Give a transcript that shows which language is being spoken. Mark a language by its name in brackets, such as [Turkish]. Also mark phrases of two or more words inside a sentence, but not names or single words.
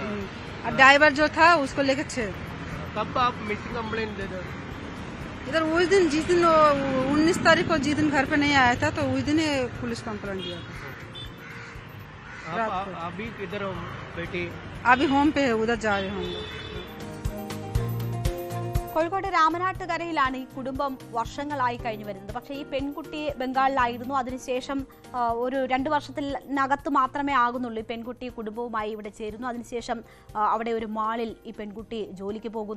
[Hindi] और ड्राइवर जो था उसको लेकर 6। कब आप [English] missing complaint [Hindi] दे दो? इधर उस दिन जिस दिन 19 तारीख को जिस दिन घर पे नहीं आया था तो उस दिन ही [English] police complaint [Hindi] दिया था। अभी किधर हो बेटी? अभी होम पे है, उधर जा रहे हम लोग। [Malayalam] കോഴിക്കോട് രാമനാട്ടുകരയിലാണ് ഈ കുടുംബം വർഷങ്ങളായി കഴിഞ്ഞു വരുന്നത്. പക്ഷേ ഈ പെൺകുട്ടി ബംഗാളിലായിരുന്നു. അതിനുശേഷം ഒരു 2 വർഷത്തിനകത്ത് മാത്രമേ ആകുന്നുള്ളൂ ഈ പെൺകുട്ടി കുടുംബവുമായി ഇവിടെ ചേരുന്നു. അതിനുശേഷം അവിടെ ഒരു മാളിൽ ഈ പെൺകുട്ടി ജോലിക്ക് പോകുന്നു.